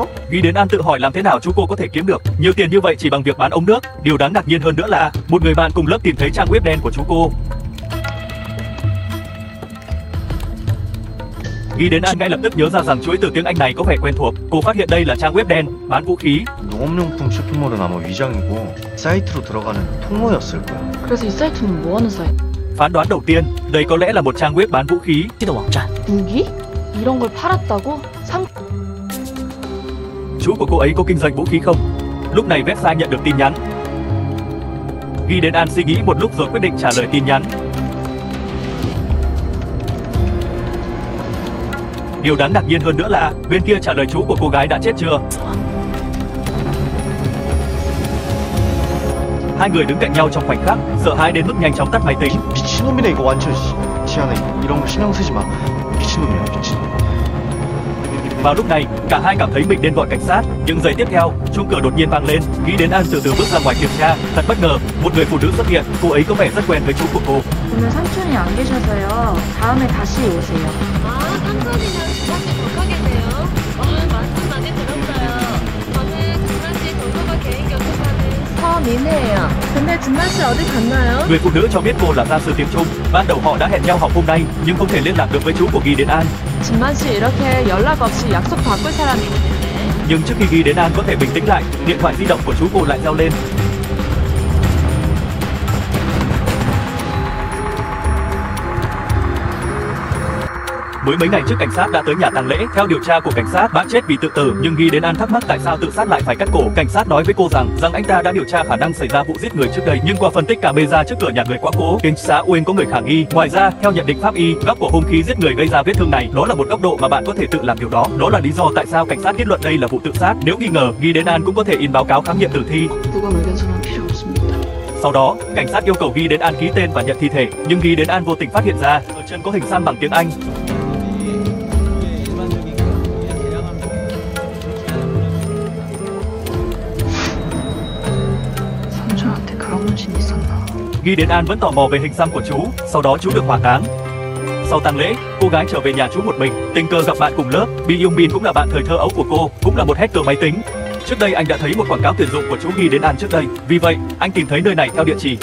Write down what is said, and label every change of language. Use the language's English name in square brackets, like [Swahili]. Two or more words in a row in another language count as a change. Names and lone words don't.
[Vietnamese] Ghi đến An tự hỏi làm thế nào chú cô có thể kiếm được nhiều tiền như vậy chỉ bằng việc bán ống nước. Điều đáng ngạc nhiên hơn nữa là một người bạn cùng lớp tìm thấy trang web đen của chú cô. Ghi đến An ngay lập tức nhớ ra rằng chuỗi từ tiếng Anh này có vẻ quen thuộc. Cô phát hiện đây là trang web đen bán vũ khí. [Korean] 농업용품 쇼핑몰은 아마 위장이고 사이트로 들어가는 통로였을 거야. 그래서 이 사이트는 뭐 하는 사이트? [Vietnamese] Phán đoán đầu tiên, đây có lẽ là một trang web bán vũ khí. [Korean] 무기? 이런 걸 팔았다고? [Vietnamese] Chú của cô ấy có kinh doanh vũ khí không? Lúc này website nhận được tin nhắn. Ghi đến An suy nghĩ một lúc rồi quyết định trả lời tin nhắn. Điều đáng ngạc nhiên hơn nữa là bên kia trả lời chú của cô gái đã chết chưa. Hai người đứng cạnh nhau trong khoảnh khắc, sợ hãi đến mức nhanh chóng tắt máy tính. [Korean] 미친놈이네 이거 완전. 지안아 이런 거 신경 쓰지 마. 미친놈이야 미친. [Vietnamese] Vào lúc này, cả hai cảm thấy mình nên gọi cảnh sát. Những giây tiếp theo, chuông cửa đột nhiên vang lên. Ghi đến An từ từ bước ra ngoài kiểm tra. Thật bất ngờ, một người phụ nữ xuất hiện. Cô ấy có vẻ rất quen với chú của cô. [Korean] 오늘 삼촌이 안 계셔서요. 다음에 다시 오세요. 아, 삼촌이랑 두 번째 더 가겠네요. 말씀 많이 들었어요. 저는 준만씨 도서관 개인 교통카드. 서민혜예요. 근데 준만씨 어디 갔나요? [Vietnamese] Người phụ nữ cho biết cô là gia sư tiếng Trung. Ban đầu họ đã hẹn nhau học hôm nay, nhưng không thể liên lạc được với chú của Ghi đến An. [Korean] 준만씨 이렇게 연락 없이 약속 바꿀 사람이 [Vietnamese] Nhưng trước khi Ghi đến An có thể bình tĩnh lại, điện thoại di động của chú cô lại reo lên. Mới mấy ngày trước cảnh sát đã tới nhà tang lễ. Theo điều tra của cảnh sát, bạn chết vì tự tử, nhưng Ghi đến An thắc mắc tại sao tự sát lại phải cắt cổ. Cảnh sát nói với cô rằng anh ta đã điều tra khả năng xảy ra vụ giết người trước đây, nhưng qua phân tích camera trước cửa nhà người quá cố, cảnh sát Uyên có người khả nghi. Ngoài ra, theo nhận định pháp y, góc của hung khí giết người gây ra vết thương này, đó là một góc độ mà bạn có thể tự làm điều đó. Đó là lý do tại sao cảnh sát kết luận đây là vụ tự sát. Nếu nghi ngờ, Ghi đến An cũng có thể in báo cáo khám nghiệm tử thi. [Korean] 누가 의견서는 필요 없습니다. [Vietnamese] Sau đó, cảnh sát yêu cầu Ghi đến An ký tên và nhận thi thể, nhưng Ghi đến An vô tình phát hiện ra ở chân có hình xăm bằng tiếng Anh. [Korean] 삼촌한테 그런 문신 있었나? [Vietnamese] Ghi đến An vẫn tò mò về hình xăm của chú. Sau đó chú được hỏa táng. Sau tang lễ, cô gái trở về nhà chú một mình, tình cờ gặp bạn cùng lớp. Bi Yung Bin cũng là bạn thời thơ ấu của cô, cũng là một hacker máy tính. Trước đây anh đã thấy một quảng cáo tuyển dụng của chú Ghi đến An trước đây, vì vậy anh tìm thấy nơi này theo địa chỉ.